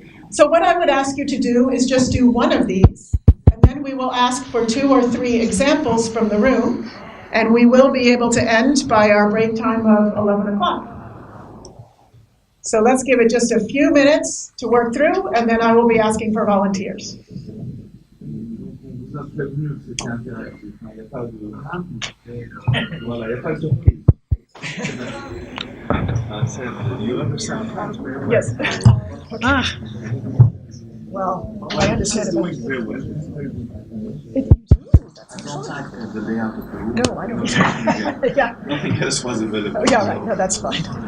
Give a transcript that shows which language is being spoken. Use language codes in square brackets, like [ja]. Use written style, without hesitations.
[en] So what I would ask you to do is just do one of these, and then we will ask for 2 or 3 examples from the room, and we will be able to end by our break time of 11 o'clock. So let's give it just a few minutes to work through, and then I will be asking for volunteers. [fr] vous a prévenu que c'était interactif. Il n'y a pas de. Voilà, il n'y a pas de surprise. [en] You understand French very well? Yes. Well, I understand it. Doing very well. If you do, that's Don't fine. type the layout of the room. No, I don't. Yeah. Nothing else was available. Oh, yeah, right. No, that's fine.